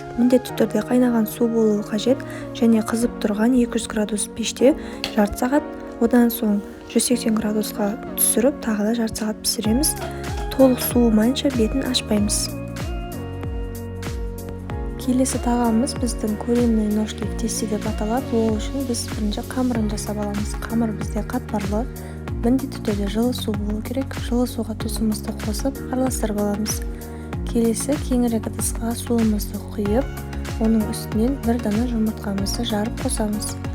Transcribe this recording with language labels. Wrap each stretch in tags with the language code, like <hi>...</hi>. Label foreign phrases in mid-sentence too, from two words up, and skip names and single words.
<kk>Міндетті түрде қайнаған су болуы қажет және қызып тұрған 200 градус пеште жарты сағат, одан соң 180 градусқа түсіріп, тағы да жарты сағат пісіреміз. Толық суымайынша бетін ашпаймыз. Келесі тағамымыз біздің</kk> <ru>куриные ножки в тесте</ru> <kk>деп аталады. Ол үшін біз бірінші қамырын жасап аламыз. Қамыр бізде қатпарлы, міндетті түрде жылы су болу керек. Жылы суға тұзымызды қосып араластырып аламыз. Келесі кеңірек ыдысқа суымызды құйып, оның үстінен бір дана жұмыртқамызды жарып қосамыз.</kk>